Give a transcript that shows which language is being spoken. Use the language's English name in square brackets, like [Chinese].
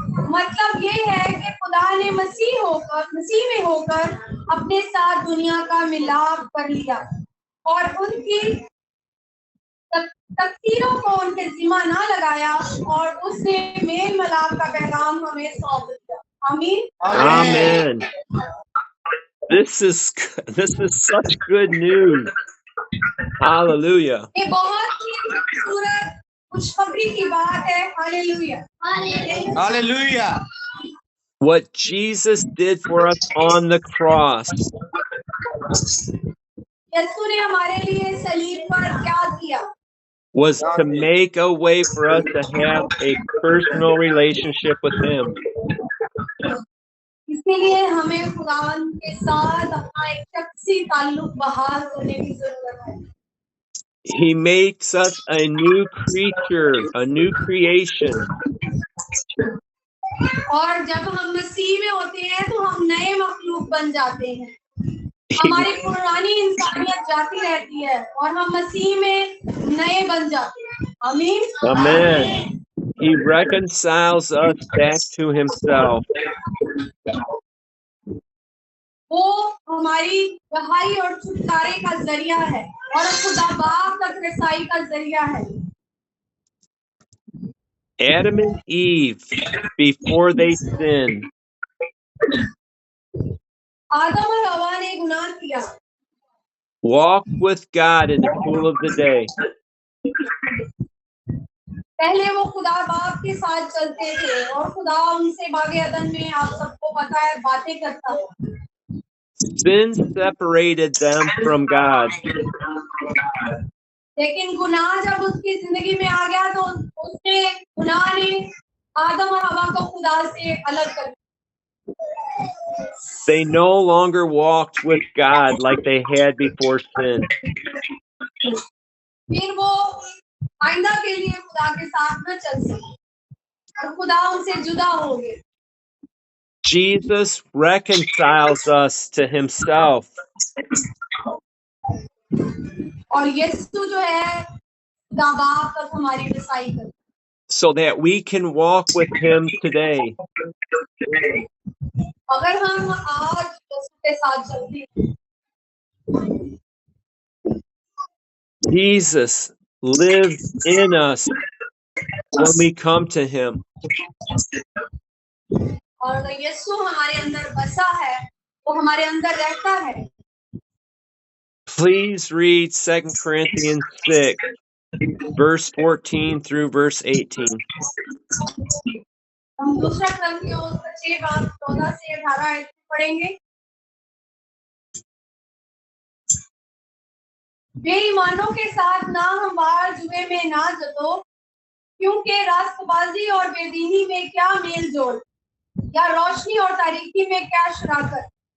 [Hindi] मतलब ये है कि खुदा ने मसीह में होकर अपने साथ दुनिया का मिलाप कर लिया और उनकी तकसीरों को उनके जिम्मा ना लगाया और उसने मेल मिलाप का पैगाम हमें सौंप दिया। आमीन। [English] Amen. This is such good news. Hallelujah. [Hindi] ये बहुत ही खूबसूरत खुशखबरी की बात है। Hallelujah. [English] Hallelujah. What Jesus did for us on the cross [Hindi] यीशु ने हमारे लिए सलीब पर क्या किया? [English] was to make a way for us to have a personal relationship with him. [Hindi] इसीलिए हमें खुदावन के साथ अपना एक शख्सी ताल्लुक बहाल करने की जरूरत है। [English] He makes us a new creature, a new creation. [Hindi] और जब हम मसीह में होते हैं तो हम नए मखलूक बन जाते हैं। हमारी पुरानी इंसानियत जाती रहती है और हम मसीह में नए बन जाते हैं। आमीन। [English] Amen. He reconciles us back to himself. [Hindi] वो हमारी रहाई और छुटकारे का जरिया है और खुदा बाप तक रसाई का जरिया है। [English] Adam and Eve, before they sinned, [Hindi] आदम और हवा ने गुनाह किया, [English] walked with God in the cool of the day. [Hindi] पहले वो खुदा बाप के साथ चलते थे और खुदा उनसे बागे अदन में, आप सबको पता है, बातें करता था। [English] Sin separated them from God. [Hindi] लेकिन गुनाह जब उसकी जिंदगी में आ गया तो उसने गुनाह ने आदम और हवा को खुदा से अलग कर दिया। [English] They no longer walked with God like they had before sin. [Hindi] फिर वो आइंदा के लिए खुदा के साथ न चल सके और खुदा उनसे जुदा हो गए। [English] Jesus reconciles us to himself. [Hindi] और यीशु जो है खुदा बाप तक हमारी रसाई कर, [English] so that we can walk with him today. [Hindi] अगर हम आज यीशु के साथ चलते हैं। [English] Jesus lives in us when we come to him. [Hindi] और अगर यीशु हमारे अंदर बसा है, वो हमारे अंदर रहता है। [English] Please read 2 Corinthians 6, verse 14 through verse 18. [Hindi] हम दूसरा ग्रंथियों 6 बाब 14 से 18 आयत पढ़ेंगे। बेईमानों के साथ ना हमवार जुए में ना जतो, क्योंकि रास्तबाजी और बेदीनी में क्या मेल जोल, या रोशनी और तारीकी में क्या शराकत।